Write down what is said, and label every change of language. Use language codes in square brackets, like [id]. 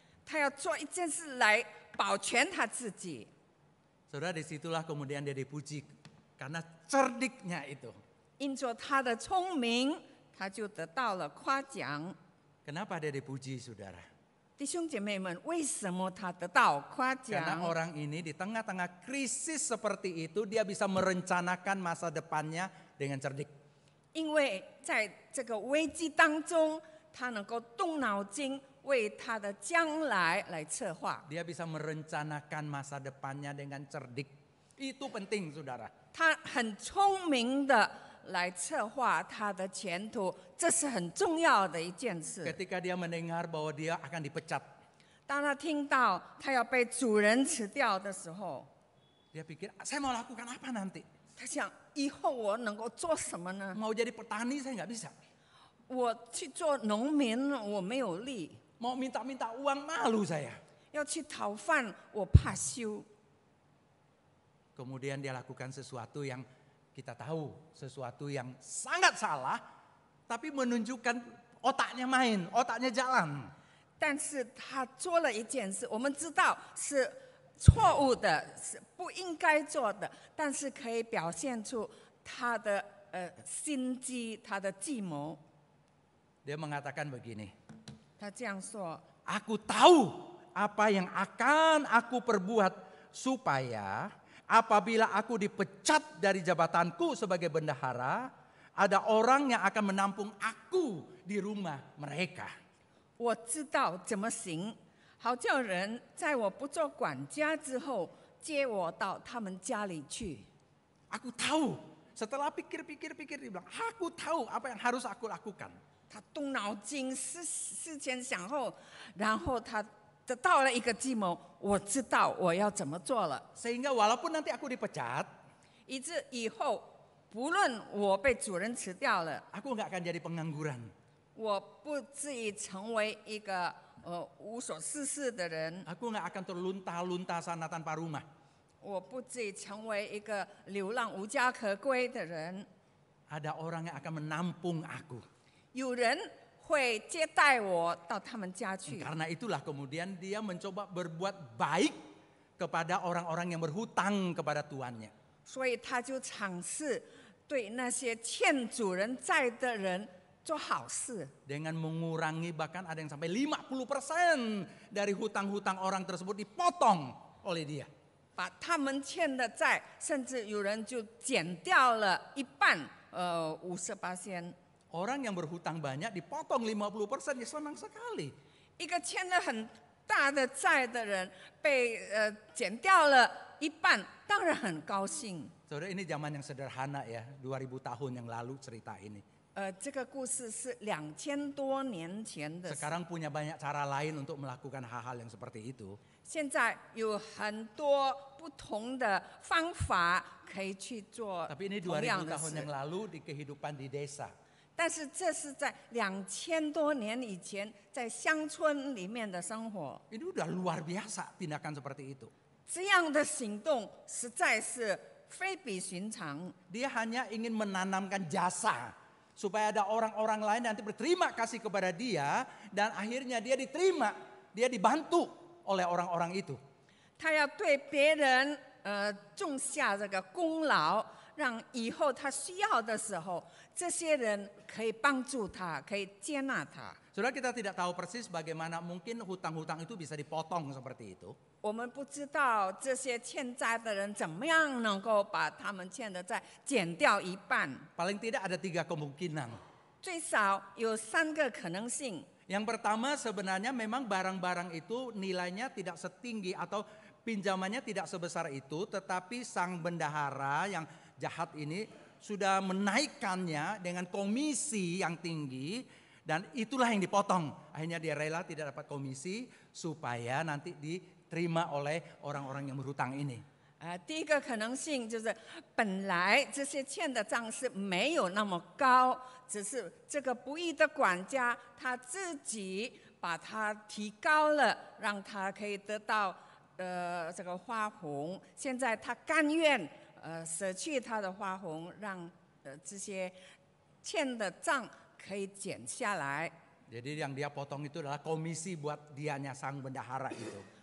[zh] 他要做一件事来保全他自己。 [id] Saudara, disitulah kemudian dia dipuji. Karena cerdiknya itu. [zh] 因着他的聪明，他就得到了夸奖。 [id] Kenapa dia dipuji, saudara? [zh] 弟兄姐妹们，为什么他得到夸 [id] Karena [zh] 奖？ [id] orang ini di tengah-tengah krisis seperti itu, dia bisa merencanakan masa depannya dengan cerdik. [zh] 因为在这个危机当中，他能够动脑筋，为他的将来来策划。 [id] Dia bisa merencanakan masa depannya dengan cerdik. Itu penting, saudara. [zh] 他很聪明的来策划他的前途，这是很重要的一件事。 [id] Ketika dia mendengar bahwa dia akan dipecat, [zh] 当他听到他要被主人辞掉的时候， [id] dia pikir, saya mau lakukan apa nanti? [zh] 他想以后我能够做什么呢？ [id] Mau jadi petani saya nggak bisa. [zh] 我去做农民，我没有力； [id] Mau minta-minta uang malu saya. [zh] 要去讨饭，我怕羞。 [id] Kemudian dia lakukan sesuatu yang kita tahu, sesuatu yang sangat salah, tapi menunjukkan otaknya main, otaknya jalan. [zh] 但是他做了一件事，我们知道是错误的，是不应该做的，但是可以表现出他的心机，他的计谋。 [id] Dia mengatakan begini, [zh] 他这样说： [id] aku tahu apa yang akan aku perbuat supaya apabila aku dipecat dari jabatanku sebagai bendahara, ada orang yang akan menampung aku di rumah mereka. [zh] 我知道怎么行，好叫人在我不做管家之后，接我到他们家里去。 [id] Aku tahu. Setelah pikir-pikir dia bilang, aku tahu apa yang harus aku lakukan. [zh] 他动脑筋，思前想后，然后他得到了一个计谋。我知道我要怎么做了， [id] Sehingga walaupun nanti aku dipecat, [zh] 以致以后不论我被主人辞掉了， [id] aku nggak akan jadi pengangguran. [zh] 我不至于成为一个无所事事的人， [id] Aku nggak akan terlunta-lunta sana tanpa rumah. [zh] 我不至于成为一个流浪无家可归的人。 [id] Ada orang yang akan menampung aku. [zh] 有人会接待我到他们家去。 [id] Karena itulah kemudian dia mencoba berbuat baik kepada orang-orang yang berhutang kepada tuannya. [zh] 所以他就尝试对那些欠主人债的人做好事， [id] Dengan mengurangi bahkan ada yang sampai 50% dari hutang-hutang orang tersebut dipotong oleh dia. [zh] 把他们欠的债，甚至有人就减掉了一半，58%。 [id] Orang yang berhutang banyak dipotong 50%, ya senang sekali. [zh] 一个欠了很大的债的人被减掉了一半，当然很高兴。 [id] Saudara, ini zaman yang sederhana ya, 2000 tahun yang lalu cerita ini. [zh] 这个故事是2000多年前的事， [id] Sekarang punya banyak cara lain untuk melakukan hal-hal yang seperti itu. [zh] 现在有很多不同的方法可以去做 [id] Tapi ini [zh] 同样 [id] 2000 [zh] 的 [id] tahun [zh] 事 [id] yang。 lalu di kehidupan di desa. [zh] 但是这是在2000多年以前，在乡村里面的生活， [id] Ini udah luar biasa tindakan seperti itu. [zh] 这样的行动实在是非比寻常。 [id] Dia hanya ingin menanamkan jasa supaya ada orang-orang lain nanti berterima kasih kepada dia dan akhirnya dia diterima, dia dibantu oleh orang-orang itu. [zh] 他要对别人种下这个功劳，让以后他需要的时候，这些人可以帮助他，可以接纳他。 [id] Saudara, kita tidak tahu persis bagaimana mungkin hutang-hutang itu bisa dipotong seperti itu. [zh] 我们不知道这些欠债的人怎么样能够把他们欠的债减掉一半， [id] Paling tidak ada 3 kemungkinan. [zh] 最少有3个可能性。 [id] Yang pertama sebenarnya memang barang-barang itu nilainya tidak setinggi atau pinjamannya tidak sebesar itu. Tetapi sang bendahara yang jahat ini sudah menaikkannya dengan komisi yang tinggi. Dan itulah yang dipotong. Akhirnya dia rela tidak dapat komisi supaya nanti diterima oleh orang-orang yang berhutang ini. [zh] 第一个可能性就是本来这些欠的账是没有那么高，只是这个不义的管家他自己把它提高了，让他可以得到这个花红。现在他甘愿舍去他的花红，让这些欠的账可以减下来。 [id] Jadi yang dia potong itu adalah komisi buat dianya sang bendahara itu.